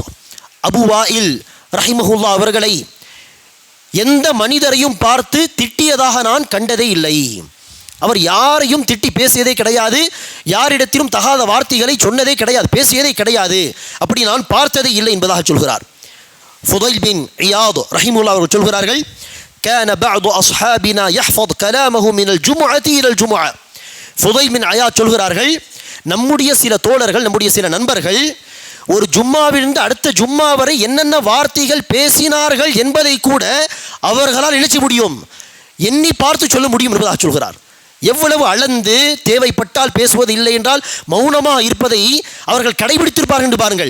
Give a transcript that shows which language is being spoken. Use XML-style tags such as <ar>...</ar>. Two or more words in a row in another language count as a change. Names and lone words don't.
<ta>அபு வாயில் ரஹிமஹுல்லாஹ் அவர்களை எந்த மனிதரையும் பார்த்து திட்டியதாக நான் கண்டதே இல்லை. அவர் யாரையும் திட்டி பேசியதே கிடையாது, யாரிடத்திலும் தகாத வார்த்தைகளை சொன்னதே கிடையாது, பேசியதே கிடையாது, அப்படி நான் பார்த்ததே இல்லை என்பதாக சொல்கிறார். ஃபுதைல் பின் இயாத் ரஹிமுல்லாஹ் அவர்கள் சொல்கிறார்கள்,</ta> <ar>كان بعض أصحابنا يحفظ كلامه من الجمعة إلى الجمعة.</ar> <ta>ஃபுதைல் பின் அயாத் சொல்கிறார்கள், நம்முடைய சில தோழர்கள், நம்முடைய சில நண்பர்கள் ஒரு ஜும்மாவிலிருந்து அடுத்த ஜும்மா வரை என்னென்ன வார்த்தைகள் பேசினார்கள் என்பதை கூட அவர்களால் நினைச்ச முடியும், எண்ணி பார்த்து சொல்ல முடியும் என்பதாக சொல்கிறார். எவ்வளவு அளந்து தேவைப்பட்டால் பேசுவது இல்லை என்றால் மௌனமாக இருப்பதை அவர்கள் கடைபிடித்திருப்பார்கள் என்று பாருங்கள்.</ta>